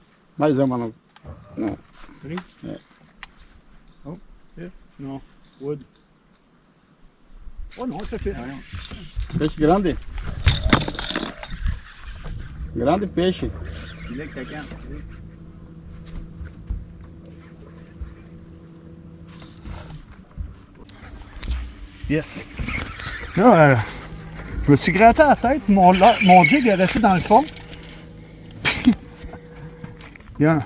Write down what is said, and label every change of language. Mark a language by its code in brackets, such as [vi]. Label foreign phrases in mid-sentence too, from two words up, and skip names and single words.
[pt] Mais uma não. Não. [en] Three? Yeah. Oh, here? No, wood. [pt] Oh não, isso aqui. Peixe grande. Grande peixe. [en] Yes. [fr] Là, je me suis gratté la tête, mon jig est resté dans le fond. il, y a,